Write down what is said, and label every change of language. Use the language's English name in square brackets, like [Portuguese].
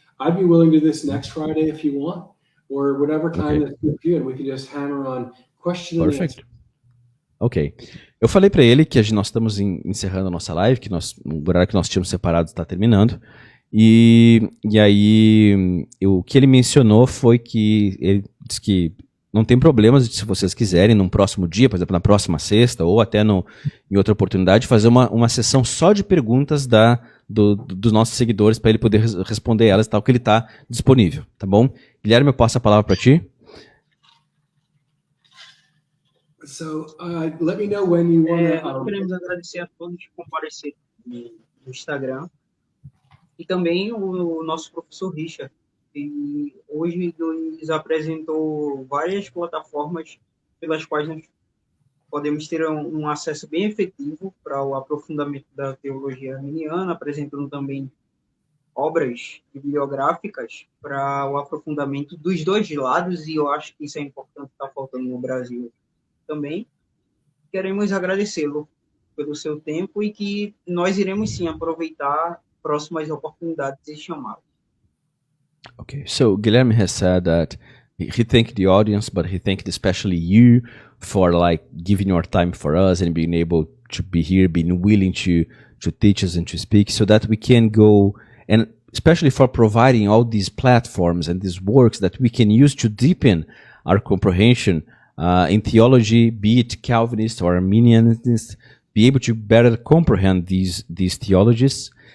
[English] I'd be willing to do this next Friday if you want, or whatever time that's good for you, and we can just hammer on question and answer. Ok. [Portuguese] Eu falei para ele que nós estamos encerrando a nossa live, que o horário que nós tínhamos separado está terminando. E aí, o que ele mencionou foi que ele disse que não tem problemas se vocês quiserem, num próximo dia, por exemplo, na próxima sexta, ou até em outra oportunidade, fazer uma sessão só de perguntas dos nossos seguidores para ele poder responder elas, tal, que ele está disponível, tá bom? Guilherme, eu passo a palavra para ti. [English] So, let me know when you want [Portuguese] Nós queremos agradecer a todos que compareceram no Instagram e também o nosso professor Richard, que hoje nos apresentou várias plataformas pelas quais nós podemos ter um acesso bem efetivo para o aprofundamento da teologia arminiana, apresentando também obras bibliográficas para o aprofundamento dos dois lados, e eu acho que isso é importante, está faltando no Brasil também. Queremos agradecê-lo pelo seu tempo e que nós iremos sim aproveitar próximas oportunidades e chamá-lo. [English] Okay, so Guilherme has said that he thanked the audience, but he thanked especially you for like giving your time for us and being able to be here, being willing to teach us and to speak, so that we can go, and especially for providing all these platforms and these works that we can use to deepen our comprehension in theology, be it Calvinist or Arminianist, be able to better comprehend these theologies.